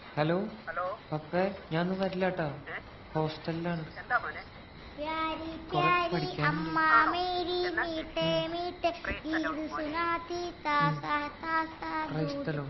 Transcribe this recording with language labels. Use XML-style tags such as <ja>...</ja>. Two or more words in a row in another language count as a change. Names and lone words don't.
<ml>ഹലോ പപ്പേ ഞാനൊന്നും വരില്ല കേട്ടോ ഹോസ്റ്റലിലാണ്</ml> <hi>प्यारी</hi> <ml>കുറച്ച്</ml> <hi>प्यारी</hi> <ml>പഠിക്കാനുണ്ട്.</ml> <hi>अम्मा मेरी मीठे मीठे गीत सुनाती तासा तासा</hi> <en>Praise the</en> <hi>दूध</hi> <en>Lord.</en>